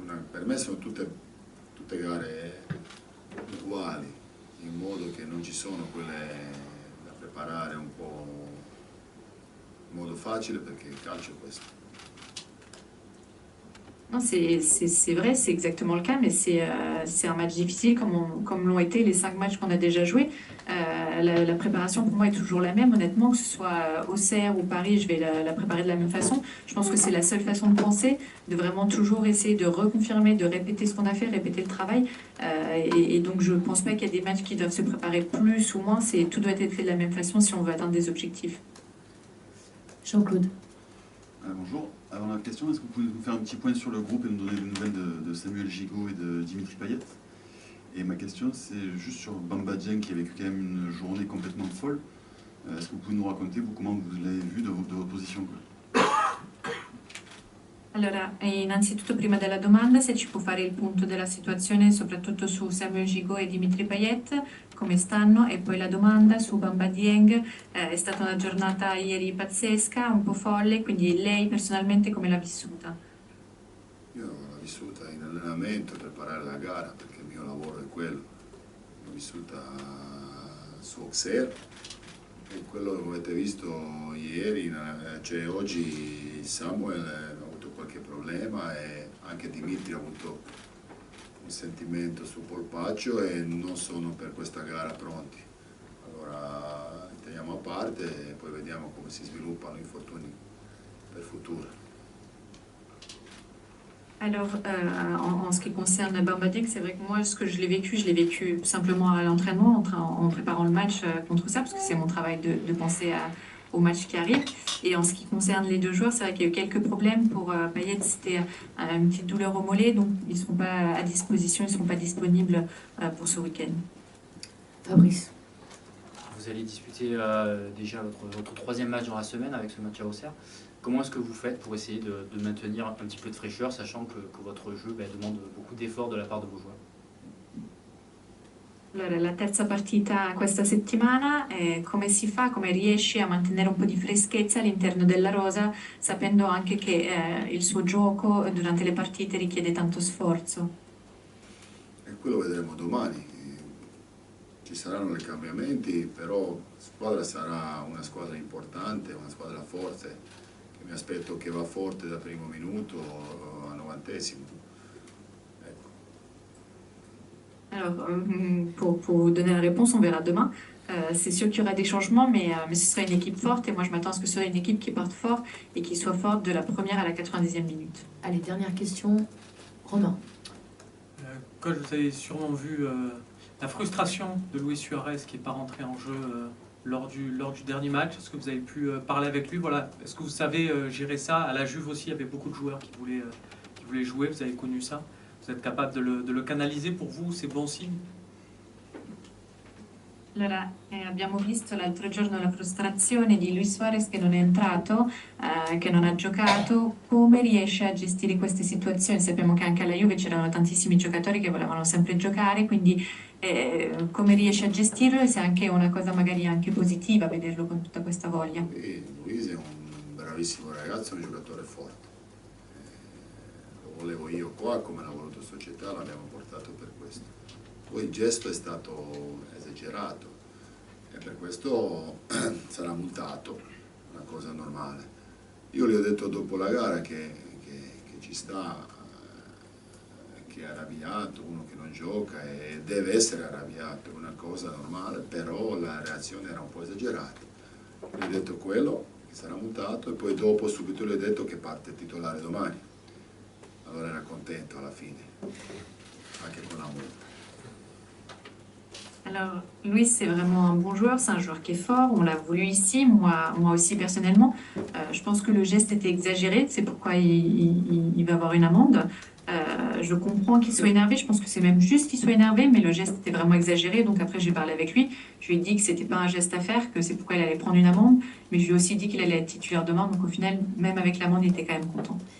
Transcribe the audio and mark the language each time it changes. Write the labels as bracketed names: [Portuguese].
[Italian] Per me sono tutte gare uguali, in modo che non ci sono quelle da preparare un po' in modo facile, perché il calcio è questo. [French] Non, c'est vrai, c'est exactement le cas, mais c'est un match difficile comme l'ont été les 5 matchs qu'on a déjà joués. La préparation pour moi est toujours la même, honnêtement, que ce soit Auxerre ou Paris, je vais la préparer de la même façon. Je pense que c'est la seule façon de penser, de vraiment toujours essayer de reconfirmer, de répéter ce qu'on a fait, répéter le travail. Et donc je ne pense pas qu'il y a des matchs qui doivent se préparer plus ou moins, tout doit être fait de la même façon si on veut atteindre des objectifs. Jean-Claude. Bonjour. Avant la question, est-ce que vous pouvez nous faire un petit point sur le groupe et nous donner des nouvelles de Samuel Gigot et de Dimitri Payet? Et ma question, c'est juste sur Bamba Dieng qui a vécu quand même une journée complètement folle. Est-ce que vous pouvez nous raconter, vous, comment vous l'avez vu de votre position, quoi? [Italian] Allora, innanzitutto prima della domanda, se ci può fare il punto della situazione soprattutto su Samuel Gigot e Dimitri Payet, come stanno, e poi la domanda su Bamba Dieng. È stata una giornata ieri pazzesca, un po' folle, quindi lei personalmente come l'ha vissuta? Io l'ho vissuta in allenamento, preparare la gara, perché il mio lavoro è quello. L'ho vissuta su Auxerre, e quello che avete visto ieri, cioè oggi Samuel ha avuto qualche problema e anche Dimitri ha avuto un sentimento sul polpaccio e non sono per questa gara pronti. Allora teniamo a parte e poi vediamo come si sviluppano i infortuni per futuro. [French] Alors, en ce qui concerne Bamba Dieng, c'est vrai que moi, ce que je l'ai vécu simplement à l'entraînement, en préparant le match contre ça, parce que c'est mon travail de penser au match qui arrive. Et en ce qui concerne les deux joueurs, c'est vrai qu'il y a eu quelques problèmes. Pour Payet, c'était une petite douleur au mollet, donc ils ne seront pas à disposition, ils ne seront pas disponibles pour ce week-end. Fabrice. Vous allez disputer déjà votre troisième match dans la semaine avec ce match à Auxerre. Comment est-ce que vous faites pour essayer de maintenir un petit peu de fraîcheur, sachant que votre jeu demande beaucoup d'efforts de la part de vos joueurs? [Italian] Allora, la terza partita questa settimana, come si fa, come riesci a mantenere un po' di freschezza all'interno della rosa, sapendo anche che il suo gioco durante le partite richiede tanto sforzo? E quello vedremo domani. Ci saranno dei cambiamenti, però la squadra sarà una squadra importante, una squadra forte, che mi aspetto che va forte dal primo minuto al 90°. Ecco. [French] Alors, pour donner la réponse, on verra demain. C'est sûr qu'il y aura des changements, mais ce sera une équipe forte et moi je m'attends à ce que ce soit une équipe qui parte fort et qui soit forte de la première à la 90e minute. Allez, dernière question. Romain. Coach, vous avez sûrement vu la frustration de Luis Suarez qui n'est pas rentré en jeu lors du dernier match. Est-ce que vous avez pu parler avec lui? Voilà. Est-ce que vous savez gérer ça? À la Juve aussi, il y avait beaucoup de joueurs qui voulaient jouer. Vous avez connu ça? Vous êtes capable de le canaliser? Pour vous, c'est bon signe? [Italian] Allora, abbiamo visto l'altro giorno la frustrazione di Luis Suarez che non è entrato, che non ha giocato. Come riesce a gestire queste situazioni? Sappiamo che anche alla Juve c'erano tantissimi giocatori che volevano sempre giocare, quindi come riesce a gestirlo e se è anche una cosa magari anche positiva vederlo con tutta questa voglia? Luis è un bravissimo ragazzo, un giocatore forte. Lo volevo io qua, come l'ha voluto società, l'abbiamo portato per questo. Poi il gesto è stato esagerato e per questo sarà multato, una cosa normale. Io gli ho detto dopo la gara che ci sta, che è arrabbiato, uno che non gioca e deve essere arrabbiato, è una cosa normale, però la reazione era un po' esagerata. Gli ho detto quello, che sarà multato, e poi dopo subito gli ho detto che parte titolare domani. Allora era contento alla fine, anche con la multa. [French] Alors, Luis, c'est vraiment un bon joueur, c'est un joueur qui est fort, on l'a voulu ici, moi aussi personnellement. Je pense que le geste était exagéré, c'est pourquoi il va avoir une amende. Je comprends qu'il soit énervé, je pense que c'est même juste qu'il soit énervé, mais le geste était vraiment exagéré, donc après j'ai parlé avec lui, je lui ai dit que c'était pas un geste à faire, que c'est pourquoi il allait prendre une amende, mais je lui ai aussi dit qu'il allait être titulaire demain, donc au final, même avec l'amende, il était quand même content.